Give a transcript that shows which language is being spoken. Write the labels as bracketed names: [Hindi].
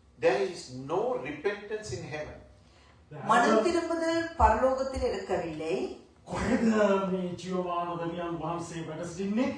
[English] There is no repentance in heaven. [Tamil] மனம் திரும்புதல் பரலோகத்தில் இருக்கவில்லை. [Sinhala] කොහෙද මේ ජීවමාන දෙවියන් වහන්සේ වැඩ සිටින්නේ?